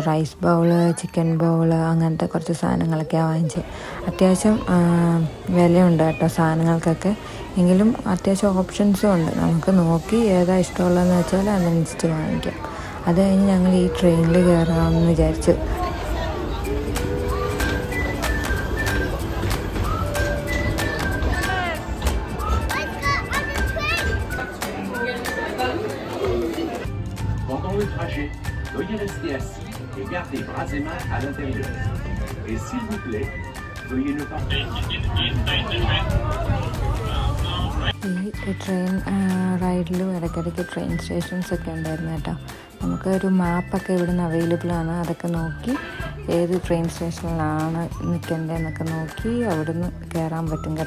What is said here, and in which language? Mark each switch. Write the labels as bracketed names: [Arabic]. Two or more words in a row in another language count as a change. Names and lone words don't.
[English] rice bowl, chicken bowl, [Malayalam] അങ്ങനത്തെ കുറച്ച് സാധനങ്ങളൊക്കെ വാങ്ങിച്ചു. അത്യാവശ്യം വിലയുണ്ട് കേട്ടോ സാധനങ്ങൾക്കൊക്കെ. എങ്കിലും അത്യാവശ്യം ഓപ്ഷൻസും ഉണ്ട്. നമുക്ക് നോക്കി ഏതാ ഇഷ്ടമുള്ളതെന്ന് വെച്ചാൽ അതനുസരിച്ച് വാങ്ങിക്കാം. അത് കഴിഞ്ഞ് ഞങ്ങൾ ഈ ട്രെയിനിൽ കയറാമെന്ന് വിചാരിച്ചു. [French] Pendant le trajet, veuillez rester assis et garder bras et mains à l'intérieur. Et s'il vous plaît, veuillez ne pas... [Malayalam] ഈ ട്രെയിൻ റൈഡിലും ഇടയ്ക്കിടയ്ക്ക് [English] train stations [Malayalam] ഒക്കെ ഉണ്ടായിരുന്നു കേട്ടോ. നമുക്കൊരു മാപ്പൊക്കെ ഇവിടുന്ന് അവൈലബിൾ ആണ്. അതൊക്കെ നോക്കി ഏത് ട്രെയിൻ സ്റ്റേഷനിലാണ് നിൽക്കേണ്ടതെന്നൊക്കെ നോക്കി അവിടുന്ന് കയറാൻ പറ്റും കേട്ടോ.